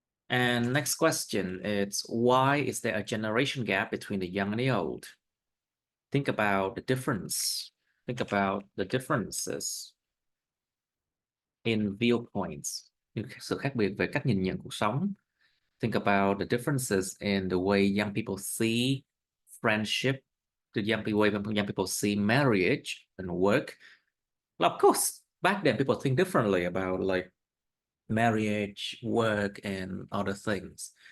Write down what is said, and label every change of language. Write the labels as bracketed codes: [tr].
[en] And next question, it's why is there a generation gap between the young and the old? Think about the difference. Think about the differences in viewpoints. [vi] Sự khác biệt về cách nhìn nhận cuộc sống. [en] Think about the differences in the way young people see friendship, the young people see marriage and work. Well, of course, back then people think differently about like marriage, work, and other things.